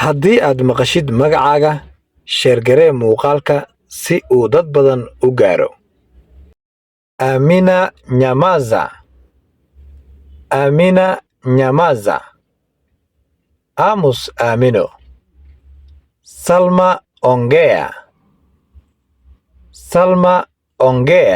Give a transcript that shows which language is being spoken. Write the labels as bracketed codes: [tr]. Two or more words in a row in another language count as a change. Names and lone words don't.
[so] haddii aad maqashid magacaaga sheergaree muuqaalka si uu dad badan u gaaro. Amina Nyamaza. Amina Nyamaza. Amos Amino. Salma Ongea. Salma Ongea.